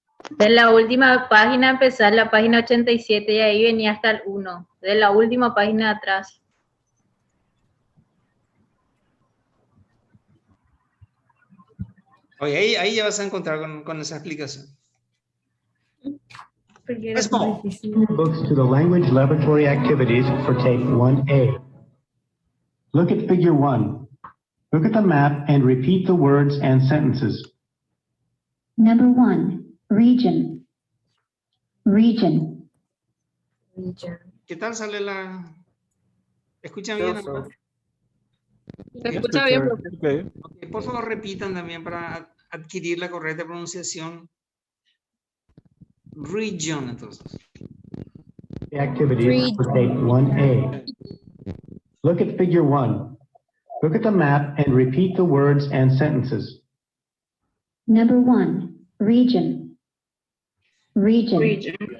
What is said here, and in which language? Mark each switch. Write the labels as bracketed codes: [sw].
[es] De la última página empezar la página 87 y ahí venía hasta el 1. De la última página de atrás. Oye, ahí ya vas a encontrar con esa explicación. [en] Small. Books to the language laboratory activities for tape 1A. Look at figure 1. Look at the map and repeat the words and sentences. Number 1, region. Region. [es] ¿Qué tal sale la...? ¿Escuchan bien? [en] So, [es] Se escucha bien, profe. [en] Okay. [es] Ok, por favor, repitan también para adquirir la correcta pronunciación. [en] Region, entonces. The activities for tape 1A. Look at figure 1. Look at the map and repeat the words and sentences. Number 1, region. Region. Region.